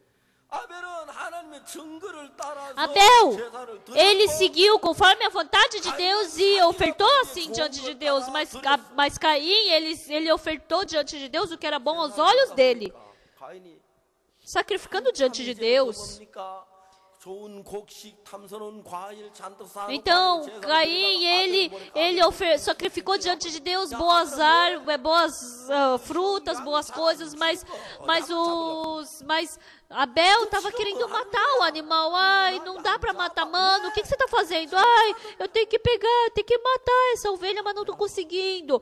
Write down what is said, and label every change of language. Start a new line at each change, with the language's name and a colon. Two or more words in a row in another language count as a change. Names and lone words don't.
Portuguese: Abel, ele seguiu conforme a vontade de Deus e ofertou assim diante de Deus, mas Caim, ele ofertou diante de Deus o que era bom aos olhos dele. sacrificando diante de Deus.
Korean: 뭡니까? 좋은 곡식, 탐스러운 과일 잔뜩 쌓아놓고
Portuguese: Então,
Korean: 제사를
Portuguese: Caim,
Korean: 드리다가
Portuguese: ele sacrificou diante de Deus boas frutas, boas coisas, mas Abel estava querendo matar o animal. Ai, não dá para matar, mano. O que você está fazendo? Ai, eu tenho que pegar, tenho que matar essa ovelha, mas não estou conseguindo.